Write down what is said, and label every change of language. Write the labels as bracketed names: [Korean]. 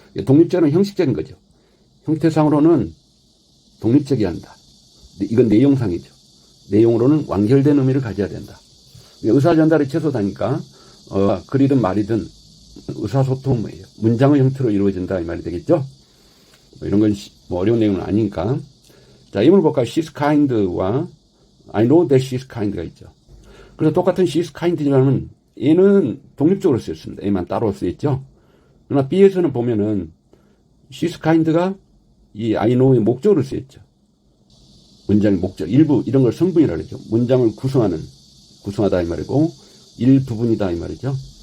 [Korean] 독립적은 형식적인 거죠. 형태상으로는 독립적이어야 한다. 이건 내용상이죠. 내용으로는 완결된 의미를 가져야 된다. 의사 전달의 최소다니까 글이든 말이든 의사소통은 뭐예요? 문장의 형태로 이루어진다 이 말이 되겠죠. 뭐 이런 건 뭐 어려운 내용은 아니니까. 자, 이걸 볼까요? [English] She's kind와 I know that she's kind가 [Korean] 있죠. 그래서 똑같은 she's kind지만은 얘는 독립적으로 쓰였습니다. 얘만 따로 쓰였죠. 그러나 B에서는 보면은 [English] she's kind [Korean] 가 이 [English] I know [Korean] 의 목적으로 쓰였죠. 문장의 목적, 일부 이런 걸 성분이라고 그러죠. 문장을 구성하다 이 말이고 일부분이다 이 말이죠.